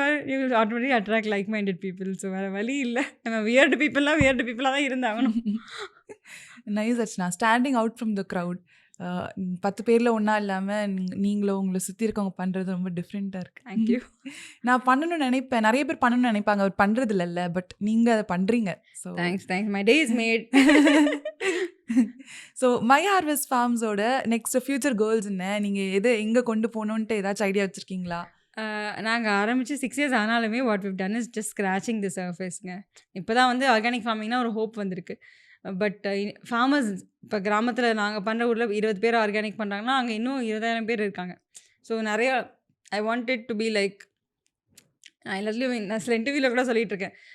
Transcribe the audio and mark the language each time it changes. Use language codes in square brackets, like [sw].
[en] you will automatically attract like-minded people. [ta] So வேறு வழி இல்லை, நம்ம [en] weird பீப்புளாக [ta] தான் இருந்தாகணும். [en] Nice Archana, standing out from the crowd. [ta] 10 பேரில் ஒன்றா இல்லாமல் நீங்களும் உங்களை சுற்றி இருக்கவங்க பண்ணுறது ரொம்ப டிஃப்ரெண்ட்டாக இருக்குது. [en] Thank you. [ta] நான் பண்ணணும்னு நினைப்பேன், நிறைய பேர் பண்ணணும்னு நினைப்பாங்க, அவர் பண்ணுறது இல்லைல்ல, பட் நீங்கள் அதை பண்ணுறீங்க. [en] So thanks, my day is made. [ta] So my harvest ஃபார்ம்ஸோட [en] next future goals [ta] என்ன? நீங்கள் எங்கே கொண்டு போகணுன்ட்டு ஏதாச்சும் ஐடியா வச்சுருக்கீங்களா? நாங்கள் ஆரம்பித்து [en] 6 years [ta] ஆனாலுமே [en] What we've done is just scratching the surfaceங்க. [ta] இப்போ தான் வந்து ஆர்கானிக் ஃபார்மிங்னா ஒரு ஹோப் வந்திருக்கு. பட் ஃபார்மர்ஸ் இப்போ கிராமத்தில் நாங்கள் பண்ணுற ஊரில் 20 பேர் ஆர்கானிக் பண்ணுறாங்கன்னா அங்கே இன்னும் 20,000 பேர் இருக்காங்க. ஸோ நிறையா [en] I wanted to be like, [ta] நான் எல்லாத்துலேயும் நான் சில இன்டர்வியூவில் கூட சொல்லிகிட்டு இருக்கேன்.